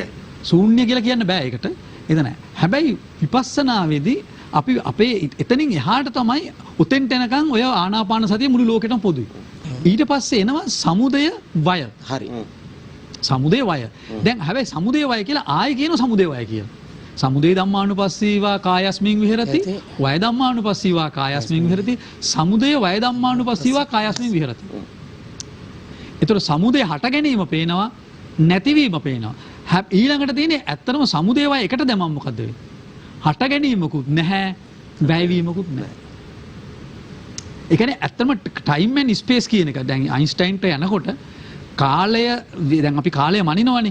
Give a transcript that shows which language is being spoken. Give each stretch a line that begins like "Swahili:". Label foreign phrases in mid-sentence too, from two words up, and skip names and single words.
Sinhala: ශූන්‍ය කියලා කියන්න බෑ ඒකට. එතන නැහැ. හැබැයි විපස්සනාවේදී අපි අපේ එතනින් එහාට තමයි උතෙන්ට එනකන් ඔය
Pali: ආනාපාන සතිය
Sinhala: මුළු ලෝකෙටම පොදුයි. ඊට පස්සේ එනවා
Pali: සමුදය වය.
Sinhala: හරි.
Pali: සමුදය වය.
Sinhala: දැන් හැබැයි
Pali: සමුදය වය
Sinhala: කියලා ආයෙ කියනවා
Pali: සමුදය වය
Sinhala: කියලා.
Pali: සමුදය ධම්මානුපස්සීවා කායස්මින් විහෙරති වය ධම්මානුපස්සීවා කායස්මින් විහෙරති සමුදය වය ධම්මානුපස්සීවා කායස්මින් විහෙරති.
Sinhala: ඒතර සමුදය හට ගැනීම පේනවා නැතිවීම පේනවා. ඊළඟට තියෙන්නේ ඇත්තටම
Pali: සමුදය වය
Sinhala: එකට දැම්මම මොකද වෙන්නේ? හට ගැනීමකුත් නැහැ වැයවීමකුත් නැහැ. ඒ කියන්නේ ඇත්තටම
English: time and space
Sinhala: කියන එක දැන් අයින්ස්ටයින්ට යනකොට කාලය දැන් අපි කාලය මනිනවනේ.